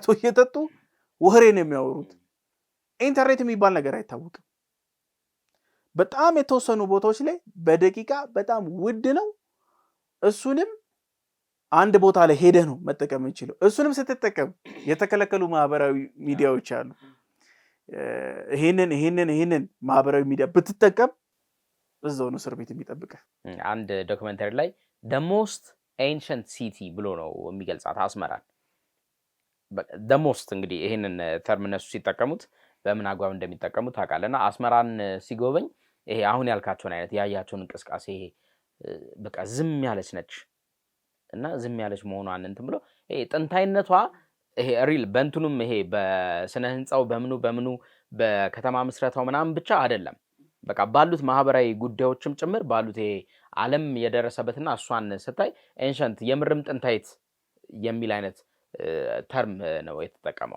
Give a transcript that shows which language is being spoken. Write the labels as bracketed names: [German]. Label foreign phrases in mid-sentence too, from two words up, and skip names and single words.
[Amharic] እየጠጡ ወሬ ነው የሚያወሩት ኢንተርኔት የሚባል ነገር አይታወቅም በጣም የተወሰኑ ቦታዎች ላይ በደቂቃ በጣም ውድ ነው እሱንም አንድ ቦታ ላይ ሄደህ ነው መጠቀም እንችለው እሱንም ስትጠቀም የተከለከሉ ማህበራዊ ሚዲያዎች አሉ ይሄንን ማህበራዊ ሚዲያ ብትጠቀም እዛው ነው እስር ቤት የሚጠብቅህ አንድ ዶክመንተሪ ላይ [English] the most ancient city [Amharic] ብሎ ነው የሚገልጻት አስመራን the most እንግዲህ ይሄንን ተርም እነሱ ሲጠቀሙት በምን አግባብ እንደሚጠቀሙት ታውቃለና አስመራን ሲጎበኝ ይሄ አሁን ያልካቸውን አይነት ያያቸውን እንቅስቃሴ በቃ ዝም ያለች ነች እና ዝም ያለች መሆኗን እንትን ብሎ ይሄ ጥንታይነቷ ይሄ ሪል በእንቱንም ይሄ በስነ ህንጻው በምኑ በከተማ ምስረታው ምናምን ብቻ አይደለም በቃ ባሉት ማህበራዊ ጉዳዮችም ጭምር ባሉት ይሄ ዓለም የደረሰበትና እሷን ስታይ ኤንሸንት የምርም ጥንታይት የሚል አይነት ተርም ነው የተጠቀመው